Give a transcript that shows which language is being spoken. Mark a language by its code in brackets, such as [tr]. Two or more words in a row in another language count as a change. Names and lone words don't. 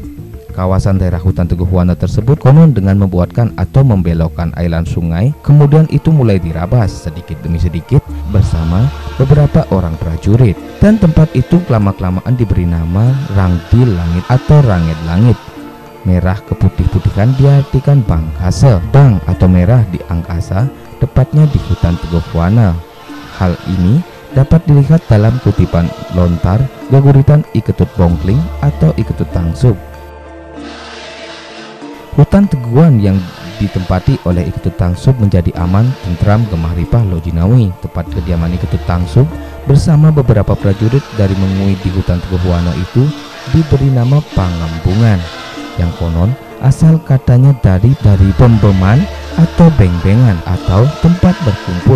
[id] Kawasan daerah hutan Teguhwana tersebut konon dengan membuatkan atau membelokkan aliran sungai, kemudian itu mulai dirabas sedikit demi sedikit bersama beberapa orang prajurit, dan tempat itu lama-kelamaan diberi nama Rangdi Langit atau Rangit Langit. Merah keputih-putihan diartikan Bangkasa, bang atau merah di angkasa, tepatnya di hutan Teguhwana. Hal ini dapat dilihat dalam kutipan lontar Geguritan I Ketut Bongkling atau I Ketut Tangsub. Hutan Teguhan yang ditempati oleh I Ketut Tangsub menjadi aman, tentram, [jv] gemah ripah Lojinawi, [id] tempat kediaman I Ketut Tangsub bersama beberapa prajurit dari Mengui di hutan Teguhwana itu diberi nama Pangambungan, yang konon asal katanya dari pembeman atau beng-bengan atau tempat berkumpul.